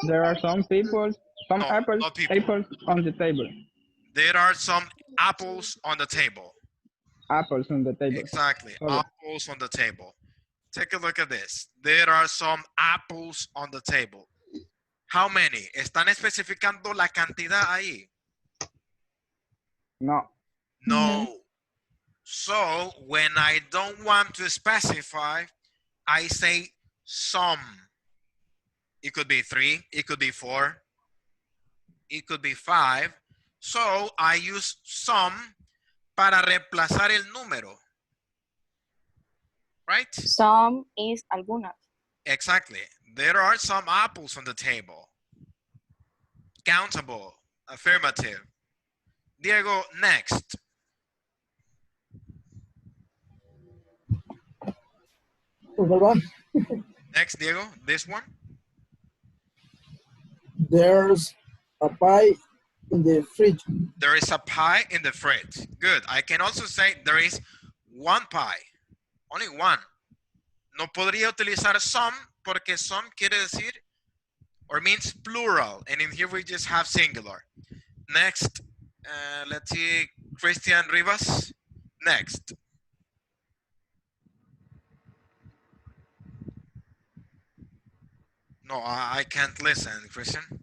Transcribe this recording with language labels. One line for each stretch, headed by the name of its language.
English: There are some people, some No, apples, not people. apples on the table. There are some apples on the table. Apples on the table. Exactly, Sorry. apples on the table. Take a look at this. There are some apples on the table. How many?
Spanish: ¿Están especificando la cantidad ahí?
English: No. No. So when I don't want to specify, I say some. It could be 3, it could be 4, it could be 5. So I use some
Spanish: para reemplazar el número.
English: Right? Some is algunas. Exactly. There are some apples on the table. Countable. Affirmative. Diego, next. Next, Diego, this one. There's a pie in the fridge. There is a pie in the fridge. Good. I can also say there is one pie.
Spanish: Only one. No podría utilizar some porque some quiere decir
English: or means plural. And in here we just have singular. Next, let's see, Christian Rivas. Next. No, I can't listen, Christian.